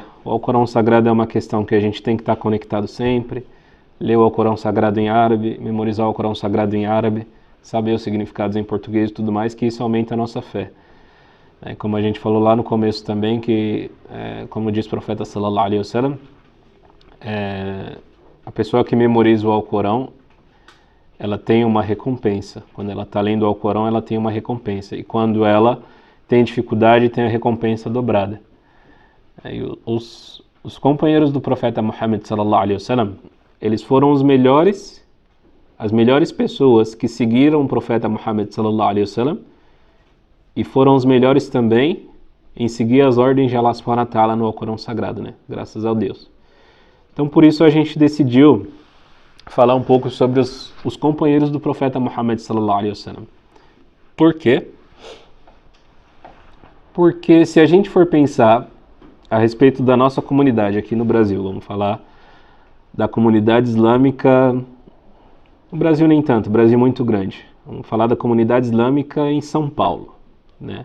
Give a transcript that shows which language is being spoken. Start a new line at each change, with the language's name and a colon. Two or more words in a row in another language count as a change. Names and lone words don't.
Portuguese: O Alcorão Sagrado é uma questão que a gente tem que estar conectado sempre, ler o Alcorão Sagrado em árabe, memorizar o Alcorão Sagrado em árabe, saber os significados em português e tudo mais, que isso aumenta a nossa fé. Como a gente falou lá no começo também, que, como diz o profeta
Arabic: صلى الله عليه وسلم,
Portuguese: a pessoa que memoriza o Alcorão, ela tem uma recompensa. Quando ela está lendo o Alcorão, ela tem uma recompensa. E quando ela tem dificuldade, tem a recompensa dobrada. Os companheiros do profeta Muhammad
Arabic: صلى الله عليه وسلم,
Portuguese: eles foram as melhores pessoas que seguiram o profeta Muhammad
Arabic: صلى الله عليه وسلم
Portuguese: e foram os melhores também em seguir as ordens de
Arabic: الله سبحانه وتعالى
Portuguese: no Alcorão Sagrado, né? Graças a Deus. Então por isso a gente decidiu falar um pouco sobre os companheiros do profeta Muhammad
Arabic: صلى الله عليه وسلم.
Portuguese: Por quê? Porque se a gente for pensar a respeito da nossa comunidade aqui no Brasil, vamos falar da comunidade islâmica, no Brasil nem tanto, o Brasil é muito grande. Vamos falar da comunidade islâmica em São Paulo, né?